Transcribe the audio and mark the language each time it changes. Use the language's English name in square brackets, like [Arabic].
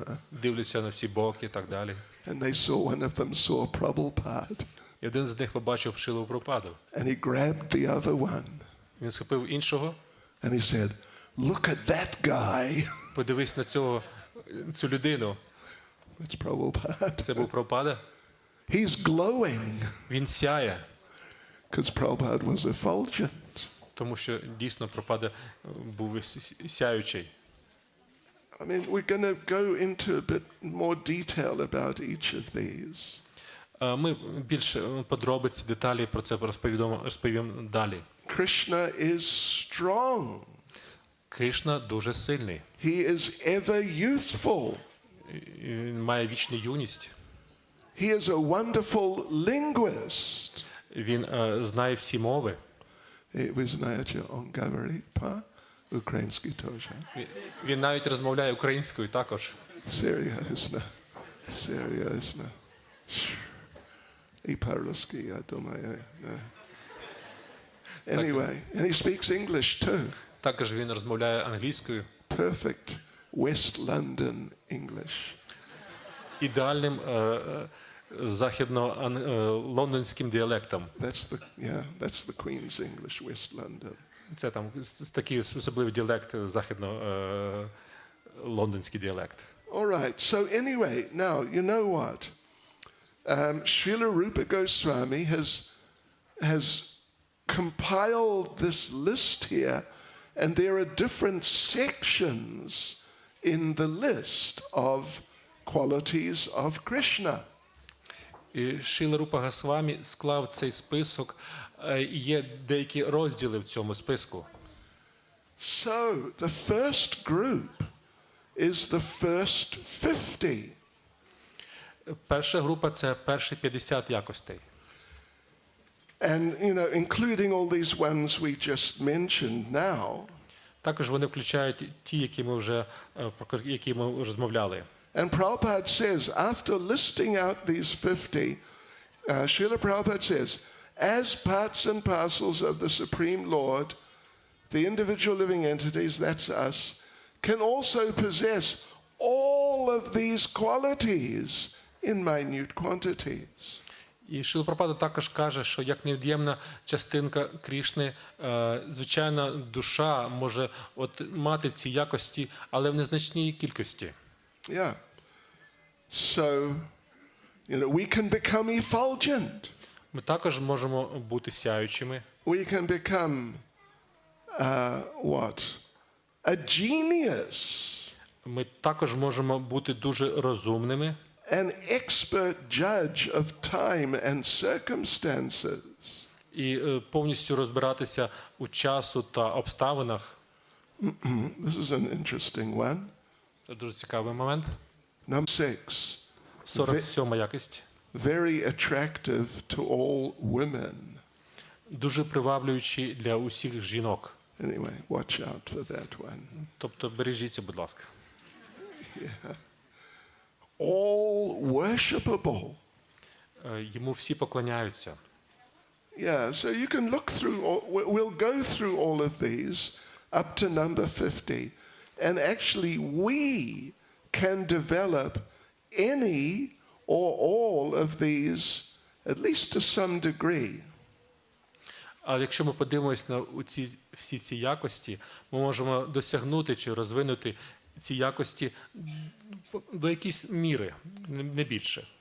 [Ukrainian] Дивляться на всі боки і так далі. [English] And one of them saw Prabhupada. [Ukrainian] І один з них побачив Шрилу Прабхупаду. [English] And he grabbed the other one. [Ukrainian] Він схопив іншого. [English] And he said, "Look at that guy." [Ukrainian] Подивись на цю людину. [English] That's Prabhupada. [Ukrainian] Це був Прабхупада. [English] He's glowing. [Ukrainian] Він сяє. [English] Because Prabhupada was effulgent. [Ukrainian] Тому що дійсно Прабхупада був сяючий. [English] I mean, we're going to go into a bit more detail about each of these. [Ukrainian] Ми більш подробиці, деталі про це розповім далі. [English] Krishna is strong. [Ukrainian] Кришна дуже сильний. [English] He is ever youthful. [Ukrainian] Він має вічну юність. [English] He is a wonderful linguist. [Ukrainian] Він знає всі мови. Ви знаєте англійську по-українськи теж. Він навіть розмовляє українською також. Серйозно. Серйозно. І по-русски, я думаю. [English] Anyway, and he speaks English too. [Ukrainian] Також він розмовляє англійською. [English] Perfect West London English. [Ukrainian] Ідеальним західно-лондонським діалектом. [English] That's the Queen's English, West London. [Ukrainian] Це там такий особливий діалект, західно-лондонський діалект. [English] All right. So anyway, now you know what? Srila Rupa Goswami has compiled this list here, and there are different sections in the list of qualities of Krishna. [Ukrainian] І Шрила Рупа Госвамі склав цей список, і є деякі розділи в цьому списку. [English] So the first group is the first 50. [Ukrainian] Перша група – це перші 50 якостей. [English] And, including all these ones we just mentioned now. [Ukrainian] Також вони включають ті, про які ми розмовляли. [English] And Prabhupada says, after listing out these 50, Srila Prabhupada says, as parts and parcels of the Supreme Lord, the individual living entities, that's us, can also possess all of these qualities in minute quantities. [Ukrainian] І Шрила Прабхупада також каже, що як невід'ємна частинка Крішни, звичайна душа може мати ці якості, але в незначній кількості. [English] Yeah. So, we can become effulgent. [Ukrainian] Ми також можемо бути сяючими. [English] We can become, what? A genius. [Ukrainian] Ми також можемо бути дуже розумними. [English] An expert judge of time and circumstances. [Ukrainian] І повністю розбиратися у часу та обставинах. [English] This is an interesting one. [Ukrainian] Дуже цікавий момент. [English] Number 6. [Ukrainian] 47 якість. [English] Very attractive to all women. [Ukrainian] Дуже приваблюючий для усіх жінок. [English] Anyway, watch out for that one. [Ukrainian] Тобто бережіться, будь ласка. [English] All worshipable. [Ukrainian] Йому всі поклоняються. [English] Yeah, so you can look through, we'll go through all of these up to number 50. And actually we can develop any or all of these, at least to some degree. [Ukrainian] Але якщо ми подивимось на всі ці якості, ми можемо досягнути чи розвинути ці якості до якоїсь міри, не більше.